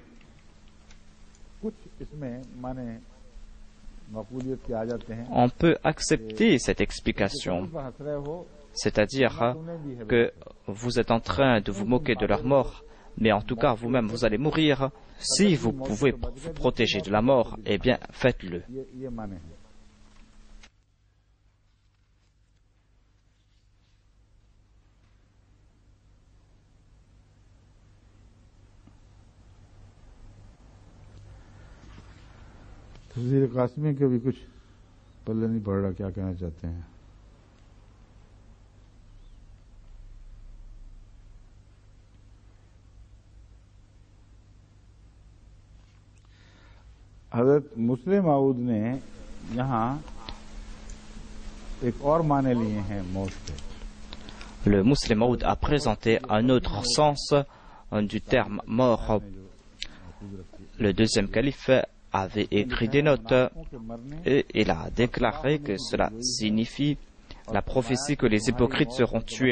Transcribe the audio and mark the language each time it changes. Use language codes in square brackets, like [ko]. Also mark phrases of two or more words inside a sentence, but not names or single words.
[fr] On peut accepter cette explication, c'est-à-dire que vous êtes en train de vous moquer de leur mort, mais en tout cas vous-même vous allez mourir. Si vous pouvez vous protéger de la mort, eh bien faites-le. [hi] तफसीर कासमी के भी कुछ पल्ले नहीं पड़ रहा, क्या कहना चाहते हैं। हजरत मुस्लिम माऊद ने यहाँ एक और माने लिए हैं मौत के। [fr] Le Muslim Maud a présenté un autre sens du terme mort. Le deuxième calife avait écrit des notes et il a déclaré que cela signifie la prophétie que les hypocrites seront tués.